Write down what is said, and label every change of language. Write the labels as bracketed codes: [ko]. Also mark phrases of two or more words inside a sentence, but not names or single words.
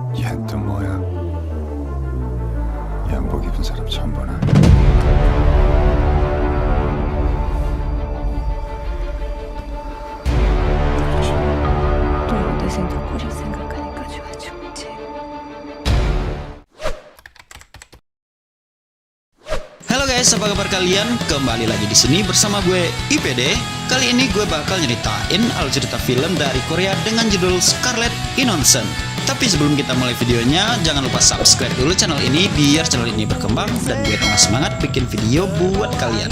[ko] 또 뭐야? 양복 입은 사람 처음 보나? 또 여대생 덕거리 생각하니까 좋아 죽지. [id] Halo guys, apa kabar kalian? Kembali lagi di sini bersama gue IPD. Kali ini gue bakal nyeritain alur cerita film dari Korea dengan judul Scarlet Innocent. Tapi sebelum kita mulai videonya, jangan lupa subscribe dulu channel ini biar channel ini berkembang dan gue tengah semangat bikin video buat kalian.